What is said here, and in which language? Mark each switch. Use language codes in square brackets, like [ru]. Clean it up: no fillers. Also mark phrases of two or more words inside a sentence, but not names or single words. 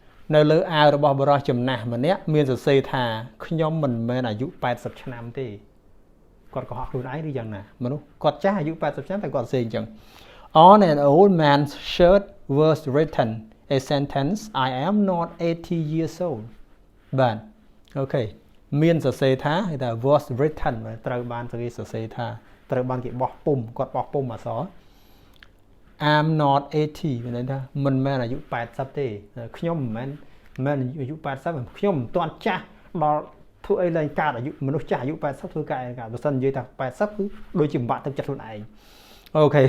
[km] នៅលើអាវរបស់បរិសុទ្ធចំណាស់ម្នាក់មានសរសេរថាខ្ញុំមិនមែនអាយុ80ឆ្នាំទេគាត់កុហកខ្លួនឯងឬយ៉ាងណាមនុស្សគាត់ចាស់អាយុ80ឆ្នាំតែគាត់សរសេរអញ្ចឹង [en] On an old man's shirt was written a sentence I am not 80 years old [km] បាទអូ ខេមានសរសេរថាគេថា [en] was written [km] ត្រូវបានគេសរសេរថាត្រូវបានគេបោះពុំគាត់បោះពុំអក្សរ [en] I'm not 80 [km] មានន័យថាមិនមែនអាយុ80ទេខ្ញុំមិនមែនអាយុ80 ខ្ញុំមិនទាន់ចាស់ដល់ធ្វើអីឡើងកើតអាយុមនុស្សចាស់អាយុ80ធ្វើកើតអីកើតបើសិននិយាយថា80គឺដូចជាបំបាក់ទឹកចិត្តខ្លួនឯងអូខេឥ